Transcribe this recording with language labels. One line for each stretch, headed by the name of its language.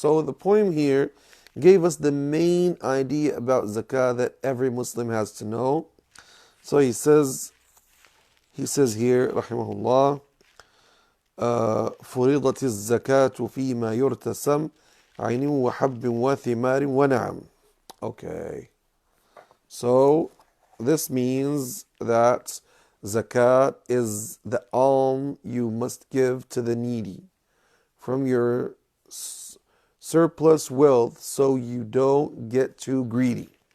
English: So the poem here gave us the main idea about zakah that every Muslim has to know. So he says here, rahimahullah,
Arabic: فرضت الزكاة فيما يرتسم عين وحب وثمار ونعم.
English: Okay, so this means that zakat is the alm you must give to the needy from your surplus wealth, so you don't get too greedy.